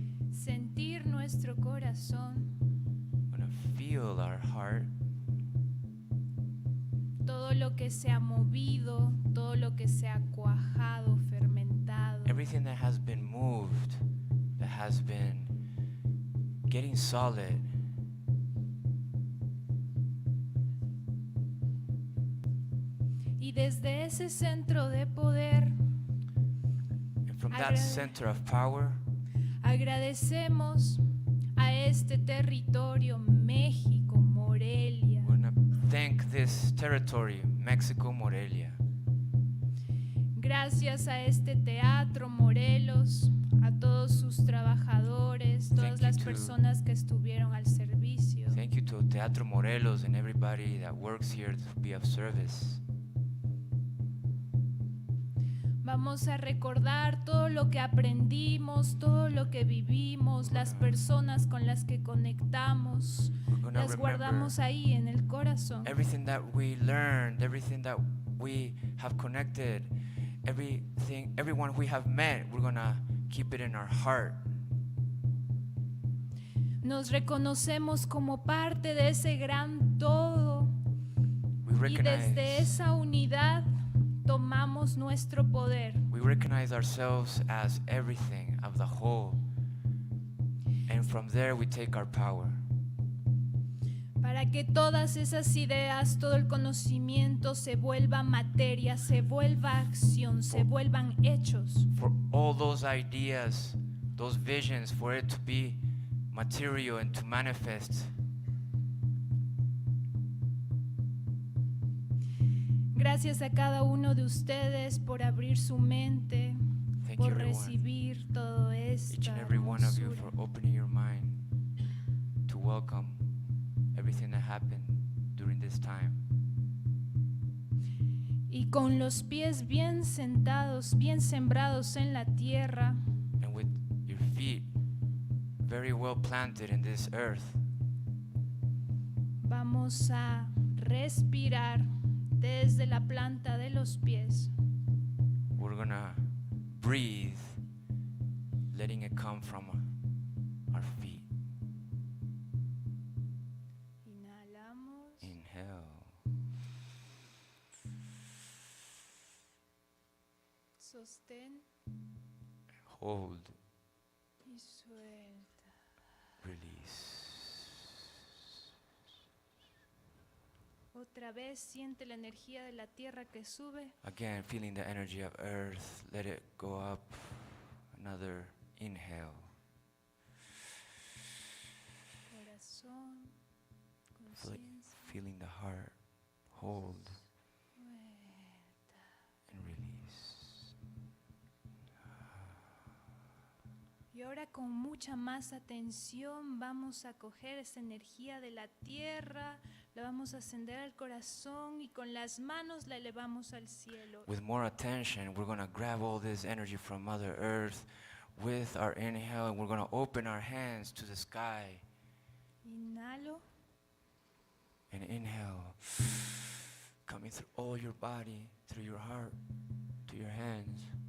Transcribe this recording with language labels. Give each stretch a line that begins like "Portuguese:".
Spanish: Sentir nuestro corazón.
English: We're going to feel our heart.
Spanish: Todo lo que se ha movido, todo lo que se ha cuajado, fermentado.
English: Everything that has been moved, that has been getting solid.
Spanish: Y desde ese centro de poder,
English: And from that center of power,
Spanish: agradecemos a este territorio, México, Morelia.
English: we're going to thank this territory, Mexico, Morelia.
Spanish: Gracias a este teatro, Morelos, a todos sus trabajadores, todas las personas que estuvieron al servicio.
English: Thank you to Teatro Morelos and everybody that works here to be of service.
Spanish: Vamos a recordar todo lo que aprendimos, todo lo que vivimos, las personas con las que conectamos, las guardamos ahí en el corazón.
English: Everything that we learned, everything that we have connected, everyone we have met, we're gonna keep it in our heart.
Spanish: Nos reconocemos como parte de ese gran todo y desde esa unidad tomamos nuestro poder.
English: We recognize ourselves as everything of the whole, and from there we take our power.
Spanish: Para que todas esas ideas, todo el conocimiento se vuelva materia, se vuelva acción, se vuelvan hechos.
English: For all those ideas, those visions, for it to be material and to manifest.
Spanish: Gracias a cada uno de ustedes por abrir su mente, por recibir todo esto.
English: Each and every one of you for opening your mind to welcome everything that happened during this time.
Spanish: Y con los pies bien sentados, bien sembrados en la tierra,
English: And with your feet very well planted in this earth,
Spanish: vamos a respirar desde la planta de los pies.
English: we're gonna breathe, letting it come from our feet.
Spanish: Inhalamos.
English: Inhale.
Spanish: Sostén
English: Hold.
Spanish: y suelta.
English: Release.
Spanish: Otra vez siente la energía de la tierra que sube.
English: Again, feeling the energy of earth. Let it go up. Another inhale.
Spanish: Corazón, conciencia.
English: Feeling the heart. Hold and release.
Spanish: Y ahora con mucha más atención vamos a coger esa energía de la tierra, la vamos a ascender al corazón y con las manos la elevamos al cielo.
English: With more attention, we're going to grab all this energy from Mother Earth with our inhale, and we're going to open our hands to the sky.
Spanish: Inhalo.
English: And inhale, coming through all your body, through your heart, to your hands.